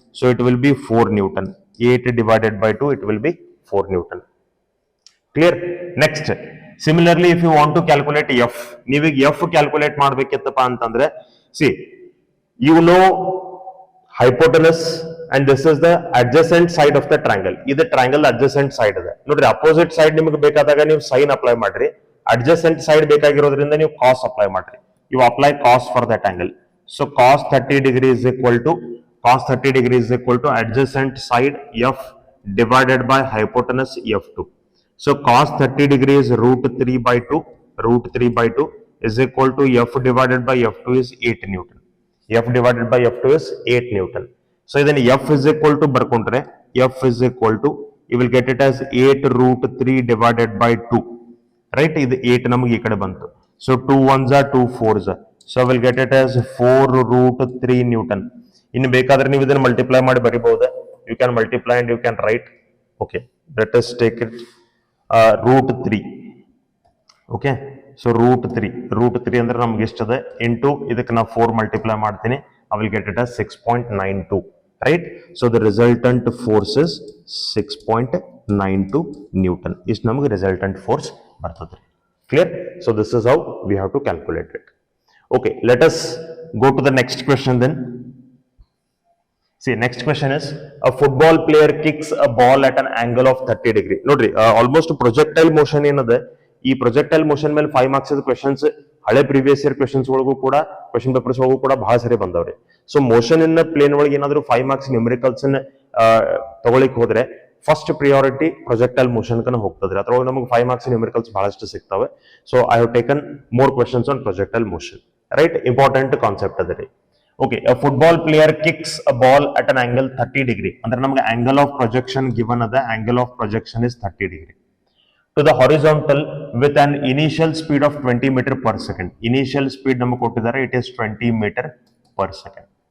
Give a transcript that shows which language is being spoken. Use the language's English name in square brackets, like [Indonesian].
[English] So it will be 4 Newton. 8 divided by 2, it will be 4 Newton. Clear? Next. Similarly, if you want to calculate F, [Kannada] ನೀವೀಗ F calculate ಮಾಡಬೇಕಿತ್ತಪ್ಪ ಅಂತಂದ್ರೆ, [English] see, you know hypotenuse and this is the adjacent side of the triangle. [Kannada] ಇದು triangle adjacent side ಇದೆ. ನೋಡ್ರಿ opposite side ನಿಮಗೆ ಬೇಕಾದಾಗ ನೀವು sin apply ಮಾಡ್ರಿ, adjacent side ಬೇಕಾಗಿರೋದ್ರಿಂದ ನೀವು cos ಅಪ್ಲೈ ಮಾಡ್ರಿ. [English] You apply cos for that angle. So cos 30 degree is equal to adjacent side F divided by hypotenuse F2. So cos 30 degree is root 3 by 2 is equal to F divided by F2 is 8 Newton. F divided by F2 is 8 Newton. So then F is equal to barkondre, F is equal to, you will get it as 8 root 3 divided by 2. Right? [Kannada] This 8 ನಮಗೆ ಈ ಕಡೆ ಬಂತು. [English] So 2 1s are 2 4s. So I will get it as 4 root 3 Newton. [Kannada] ಇನ್ನು ಬೇಕಾದ್ರೆ ನೀವು ಇದನ್ನು multiply ಮಾಡಿ ಬರಿಬಹುದು. [English] You can multiply and you can write. Okay, let us take it root 3. [Kannada] Okay, so root 3 ಅಂದ್ರೆ ನಮ್ಗೆ ಎಷ್ಟದೆ into ಇದಕ್ಕೆ ನಾವು 4 ಮಲ್ಟಿಪ್ಲೈ ಮಾಡ್ತೀನಿ. [English] I will get it as 6.92, right? So the resultant force is 6.92 Newton. [Kannada] ಇಷ್ಟು ನಮಗೆ resultant force ಬರ್ತದೆ. [English] Clear? So this is how we have to calculate it. Okay, let us go to the next question then. See, next question is, a football player kicks a ball at an angle of 30 degree. [Kannada] Nodri, almost projectile motion ಏನದೆ, ಈ projectile motion ಮೇಲೆ 5 marks questions ಹಳೆ previous year questions ಒಳಗೂ ಕೂಡ question papers ಒಳಗೂ ಕೂಡ ಬಹಳ ಸರಿ ಬಂದವ್ರಿ. So motion in the plane ಒಳಗೆ ಏನಾದರೂ 5 marks numericals ತಗೊಳ್ಳಿಕ್ಕೆ ಹೋದ್ರೆ ಫಸ್ಟ್ ಪ್ರಿಯಾರಿಟಿ ಪ್ರೊಜೆಕ್ಟೈಲ್ ಮೋಷನ್ ಕನ ಹೋಗ್ತದ್ರಿ. ಅದ್ರೊಳಗೆ ನಮಗೆ 5 ಮಾರ್ಕ್ಸ್ ನ್ಯೂಮರಿಕಲ್ಸ್ ಬಹಳಷ್ಟು ಸಿಗ್ತವೆ. [English] So I have taken more questions on projectile motion. Right, important concept ಅದ ರೀ. Okay, a football player kicks a ball at an angle 30 degree. [Kannada] ಅಂದ್ರೆ ನಮಗೆ [English] angle of projection given ಅದ, angle of projection is 30 degree to the horizontal with an initial speed of 20 meter per second. Initial speed [Kannada] ನಮಗೆ ಕೊಟ್ಟಿದ್ದಾರೆ, [English] it is 20 meter per second.